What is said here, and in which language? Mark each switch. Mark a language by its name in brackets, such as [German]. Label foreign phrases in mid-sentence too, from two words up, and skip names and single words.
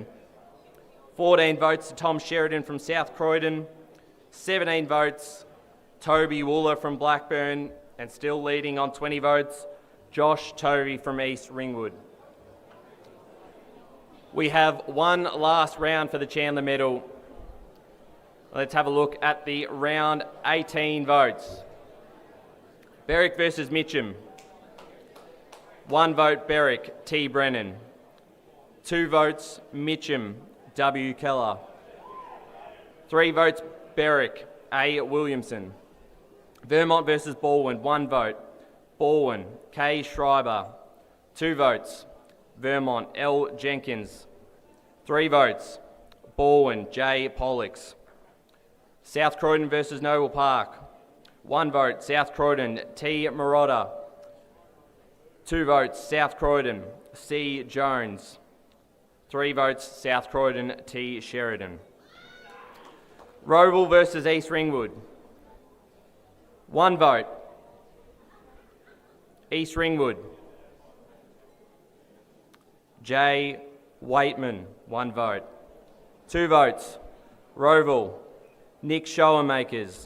[English] 14 votes to Tom Sheridan from South Croydon, 17 votes, Toby Wooler from Blackburn, and still leading on 20 votes, Josh Tovey from East Ringwood. We have one last round for the Chandler Medal. Let's have a look at the round 18 votes. Berwick versus Mitcham. 1 vote, Berwick, T. Brennan. 2 votes, Mitcham, W. Keller. 3 votes, Berwick, A. Williamson. Vermont versus Balwyn. 1 vote, Balwyn, K. Schreiber. 2 votes, Vermont, L. Jenkins. 3 votes, Balwyn, J. Pollux. South Croydon versus Noble Park. 1 vote, South Croydon, T. Marotta. 2 votes, South Croydon, C. Jones. 3 votes, South Croydon, T. Sheridan. Roval versus East Ringwood. 1 vote, East Ringwood, J. Waitman. 1 vote. 2 votes, Roval, Nick Showermakers.